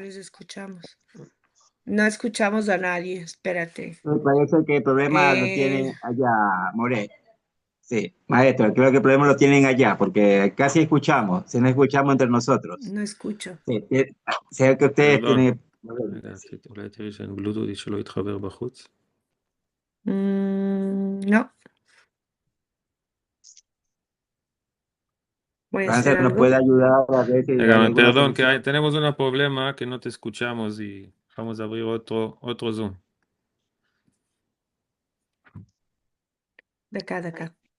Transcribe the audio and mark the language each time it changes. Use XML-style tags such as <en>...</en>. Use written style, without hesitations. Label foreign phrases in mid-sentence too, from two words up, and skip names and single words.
<es>les escuchamos. No escuchamos a nadie, espérate. Me parece que el problema lo Eh, tienen allá, More. Sí, maestro, creo que el problema lo tienen allá, porque casi escuchamos, si no escuchamos entre nosotros. no escucho. Sí, sé que ustedes Perdón. tienen...</es> <he>רגע, אולי תראי שאין בלוטות' שלא יתחבר בחוץ.</he> <es>No. Voy a hacer Frances nos algo. puede ayudar a ver si hay</es> <he>רגע,</he> <es>alguna perdón, que solución. tenemos un problema que no te escuchamos y vamos a abrir otro Zoom. De acá.</es>